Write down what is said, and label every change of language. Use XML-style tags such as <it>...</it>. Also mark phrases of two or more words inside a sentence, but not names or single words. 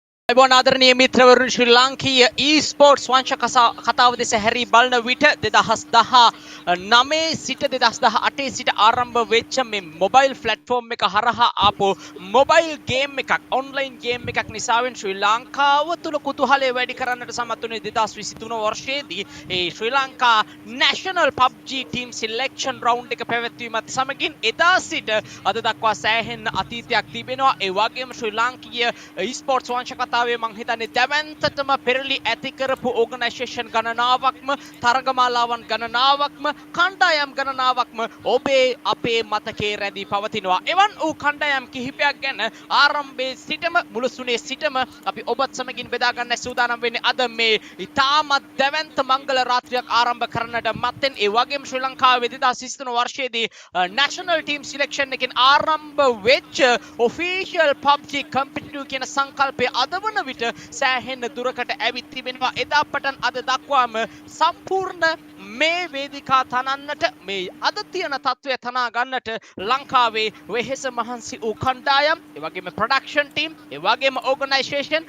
<si>එබොන ආදරණීය මිත්‍රවරුන් ශ්‍රී ලාංකීය e-sports වංශ කතාව දෙස හැරී බලන විට 2019 සිට 2018 සිට ආරම්භ වෙච්ච මේ මොබයිල් ප්ලැට්ෆෝම් එක හරහා ආපු මොබයිල් ගේම් එකක් ඔන්ලයින් ගේම් එකක් නිසාවෙන් ශ්‍රී ලංකාව තුල කුතුහලය වැඩි කරන්නට සමත් වුණේ 2023 වර්ෂයේදී ඒ ශ්‍රී ලංකා</si> <en>national PUBG team selection round</en> <si>එක පැවැත්වීමත් සමගින් එදා සිට අද දක්වා සෑහෙන අතීතයක් තිබෙනවා. ඒ වගේම ශ්‍රී ලාංකීය e-sports වංශ කතාවේ මං හිතන්නේ දැවැන්තටම පෙරලි ඇති කරපු ඕගනයිසේෂන් ගණනාවක්ම තරගමාලාවන් ගණනාවක්ම කණ්ඩායම් ගණනාවක්ම ඔබේ අපේ මතකයේ රැඳී පවතිනවා. එවන් වූ කණ්ඩායම් කිහිපයක් ගැන ආරම්භයේ සිටම මුලසුනේ සිටම අපි ඔබත් සමගින් බෙදා ගන්න සූදානම් වෙන්නේ අද මේ ඉතාමත් දැවැන්ත මංගල රාත්‍රියක් ආරම්භ කරන්නට මත්තෙන් ඒ වගේම ශ්‍රී ලංකාවේ 2023 වර්ෂයේදී</si> <en>national team selection</en> <si>එකෙන් ආරම්භ වෙච්ච</si> <en>official PUBG competitive</en> <si>කියන සංකල්පය අද වන විට සෑහෙන දුරකට ඇවිත් තිබෙනවා. එදා පටන් අද දක්වාම සම්පූර්ණ මේ වේදිකා තනන්නට මේ අද තියෙන තත්ත්වය තනා ගන්නට ලංකාවේ වෙහෙස මහන්සි වූ කණ්ඩායම්, ඒ වගේම ප්‍රොඩක්ෂන් ටීම්, ඒ වගේම ඕගනයිසේෂන්,</si>